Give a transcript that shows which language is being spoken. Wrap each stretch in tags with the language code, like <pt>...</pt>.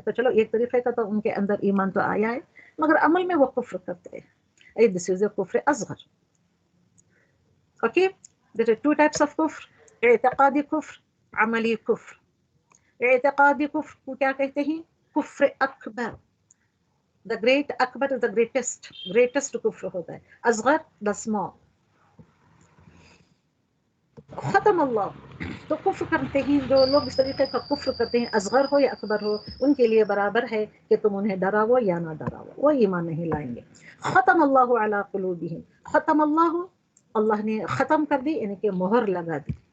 <ur>تو چلو ایک طریقے کا تو ان کے اندر ایمان تو آیا ہے، مگر عمل میں وہ کفر کرتے ہیں.</ur> <en>This is a kufr asghar. Okay, there are 2 types of kufr,</en> <ur>اعتقادی کفر، عملی کفر. اعتقادی کفر کو کیا کہتے ہیں؟ کفر اکبر.</ur> <en>the great akbar is the greatest kufr</en> <ur>ہوتا ہے.</ur> <en>اصغر the small.</en> <ar>ختم اللہ،</ar> <ur>تو کفر کرتے ہیں جو لوگ اس طریقے کا کفر کرتے ہیں، اصغر ہو یا اکبر ہو، ان کے لیے برابر ہے کہ تم انہیں ڈراو یا نہ ڈراو، وہ ایمان نہیں لائیں گے.</ur> <ar>ختم اللہ علی قلوبہم،</ar> <ur>ختم اللہ، اللہ نے ختم کر دی، یعنی کہ مہر لگا دی.</ur>